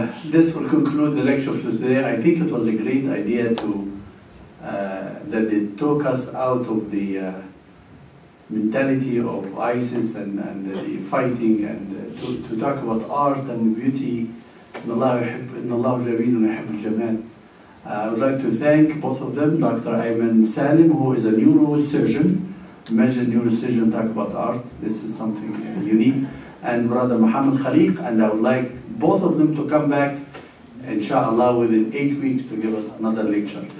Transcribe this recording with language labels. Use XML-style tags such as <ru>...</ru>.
<en>This will conclude the lecture for today. I think it was a great idea that it took us out of the mentality of ISIS and the fighting, and to talk about art and beauty.</en> <ar>إن الله جميل ويحب الجمال.</ar> <en>I would like to thank both of them, Dr. Ayman Salim, who is a neurosurgeon. Imagine neurosurgeon talk about art. This is something unique. And Brother Muhammad Khaliq, and I would like both of them to come back, inshallah, within 8 weeks to give us another lecture.</en>